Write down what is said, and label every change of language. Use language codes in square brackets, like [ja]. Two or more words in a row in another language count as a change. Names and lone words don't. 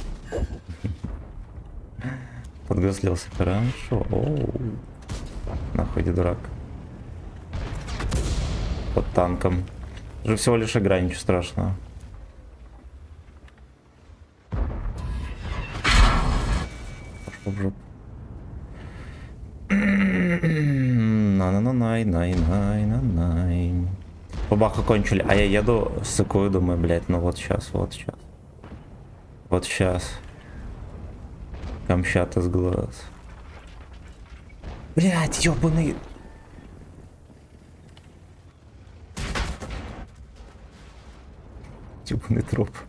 [ru] Подгаслился хорошо. Оу. Нахуй, ты дурак. Под танком. Уже всего лишь игра, ничего страшного. Пошел в жопу. На-на-на-най-най-най-най-най. Бабаху кончили, а я еду, сыкую, думаю, блять, ну вот сейчас, вот сейчас. Вот сейчас. Камчат из глаз. Блять, ёбаный. Ёбаный труп.